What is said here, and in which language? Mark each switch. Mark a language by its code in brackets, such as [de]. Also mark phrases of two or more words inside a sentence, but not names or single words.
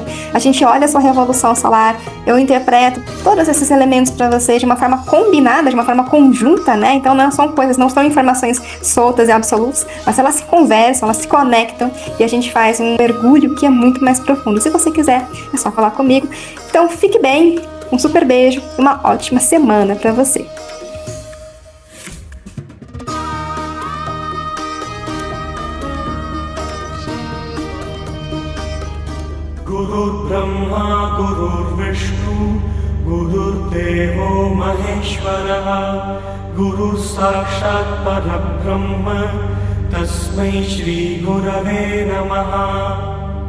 [pt] A gente olha a sua revolução solar, eu interpreto todos esses elementos para você de uma forma combinada, de uma forma conjunta, né? Então não são informações soltas e absolutas, mas elas se conversam, elas se conectam e a gente faz um mergulho que é muito mais profundo. Se você quiser, é só falar comigo. Então fique bem, um super beijo, uma ótima semana para você. [sa] गुरु ब्रह्मा गुरु विष्णु गुरु देवो महेश्वर गुरु साक्षात् परब्रह्म तस्मै श्री गुरवे नमः.